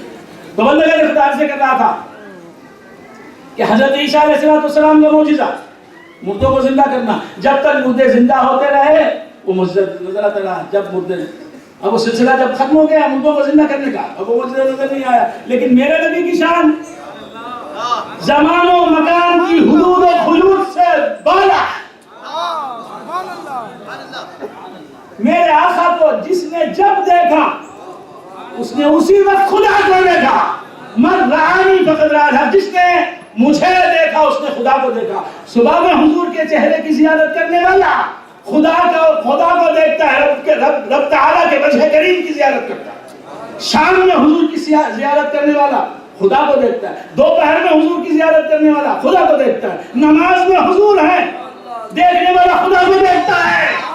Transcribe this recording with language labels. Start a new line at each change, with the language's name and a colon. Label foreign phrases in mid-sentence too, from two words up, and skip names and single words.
Urdu: تو بندگان خدا سے کر رہا تھا کہ حضرت عیسیٰ علیہ السلام کا معجزہ مردوں کو زندہ کرنا، جب تک مردے زندہ ہوتے رہے وہ معجزہ نظر آتا رہا۔ جب مردے، اب وہ سلسلہ جب ختم ہو گیا مردوں کو زندہ کرنے کا، اب وہ معجزہ نظر نہیں آیا۔ لیکن میرے نبی کی شان زمان و مکان کی حدود و خلود سے بالا، میرے آقا کو جس نے جب دیکھا اس نے اسی وقت خدا کو دیکھا۔
Arabic: من رآنی فقد رأى الحق،
Urdu: جس نے مجھے دیکھا اس نے خدا کو دیکھا۔ صبح میں حضور کے چہرے کی زیارت کرنے والا خدا کو دیکھتا ہے، رب تعالیٰ کے وجہ کریم کی زیارت کرتا ہے۔ شام میں حضور کی زیارت کرنے والا خدا کو دیکھتا ہے، دوپہر میں حضور کی زیارت کرنے والا خدا کو دیکھتا ہے، نماز میں حضور ہے دیکھنے والا خدا کو دیکھتا ہے۔